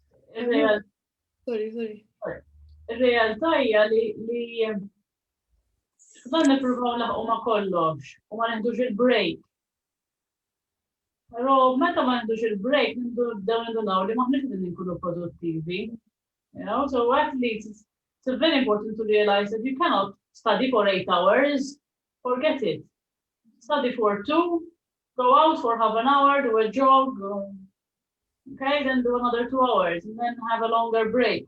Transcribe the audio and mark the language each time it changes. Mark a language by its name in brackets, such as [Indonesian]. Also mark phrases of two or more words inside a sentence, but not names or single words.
[Maltese] Sorry. Ir-realtà hija li dan nippruvaw naħqu ma' kollox u ma neħdux il-break. Però meta ma neħdux il-break nindunaw li maħniex qegħdin nkunu produttivi. [English] You know, so athletes, it's very important to realize that you cannot study for 8 hours, forget it. Study for 2, go out for half an hour, do a jog, okay, then do another 2 hours, and then have a longer break.